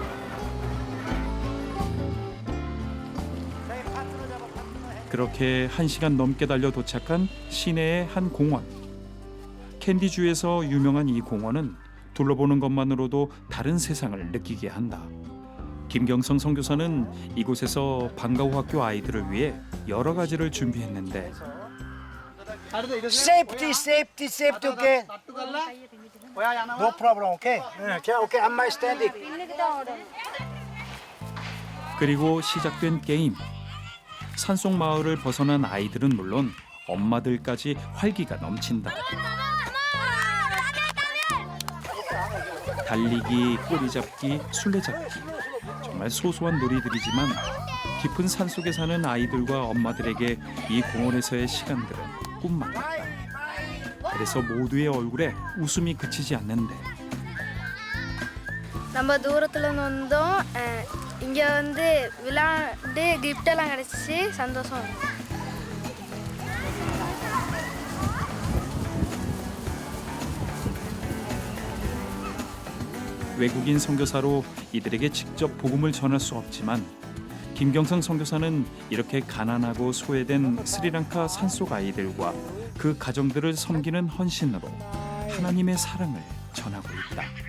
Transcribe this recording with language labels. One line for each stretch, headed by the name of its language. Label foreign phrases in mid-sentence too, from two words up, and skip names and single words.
Korean: 그렇게 1시간 넘게 달려 도착한 시내의 한 공원. 캔디주에서 유명한 이 공원은 둘러보는 것만으로도 다른 세상을 느끼게 한다. 김경성 선교사는 이곳에서 방과후 학교 아이들을 위해 여러 가지를 준비했는데
English: Safety, okay? No problem, okay? Okay, I'm my standing.
Korean: 그리고 시작된 게임. 산속 마을을 벗어난 아이들은 물론 엄마들까지 활기가 넘친다. 달리기, 꼬리잡기, 술래잡기. 정말 소소한 놀이들이지만 깊은 산속에 사는 아이들과 엄마들에게 이 공원에서의 시간들은 꿈만 같다. 그래서 모두의 얼굴에 웃음이 그치지 않는데
Tamil: நம்ம தூரத்துல இருந்து வந்தோம் இங்க வந்து விளையாண்டு கிஃப்ட் எல்லாம் கிடைச்சிச்சு சந்தோஷம்.
Korean: 외국인 선교사로 이들에게 직접 복음을 전할 수 없지만 김경성 선교사는 이렇게 가난하고 소외된 스리랑카 산속 아이들과 그 가정들을 섬기는 헌신으로 하나님의 사랑을 전하고 있다.